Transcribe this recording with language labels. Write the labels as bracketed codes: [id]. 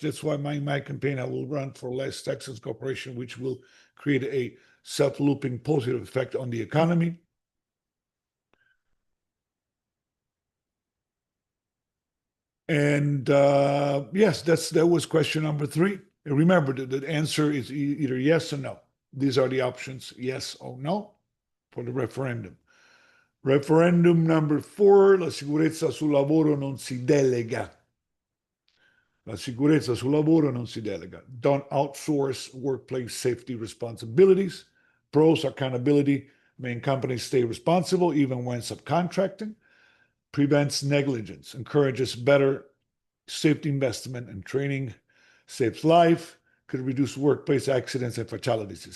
[en] That's why in my campaign, I will run for less taxes corporation, which will create a self-looping positive effect on the economy. And yes, that was question number 3. And remember, the answer is either yes or no. These are the options, yes or no, for the referendum. Referendum number 4, [it] la sicurezza sul lavoro non si delega. La sicurezza sul lavoro non si delega. [en] Don't outsource workplace safety responsibilities. Pros, accountability, main companies stay responsible even when subcontracting. Prevents negligence, encourages better safety investment and training, saves life, could reduce workplace accidents and fatalities.